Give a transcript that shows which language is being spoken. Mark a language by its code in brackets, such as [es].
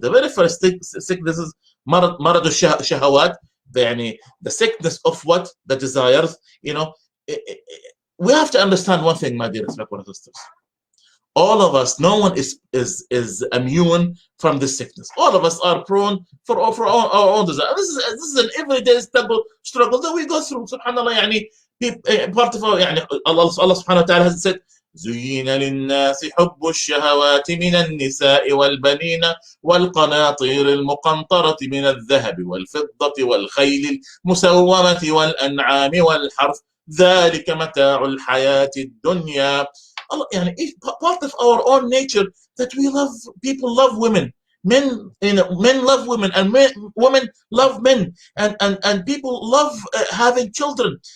[en] The very first sickness is marad shahawat, the sickness of what? The desires. We have to understand one thing, my dear brothers and sisters. All of us, no one is immune from this sickness. All of us are prone for our own desire. This is an everyday struggle that we go through. Subhanallah, part of Allah subhanahu wa ta'ala has said, [ar] زين للناس حب الشهوات من النساء والبنين والقناطير المقنطرة من الذهب والفضة والخيل المسومة والأنعام والحرث ذلك متاع الحياة الدنيا. [en] Part of our own nature that people love women. Men love women, and women love men, and people love having children.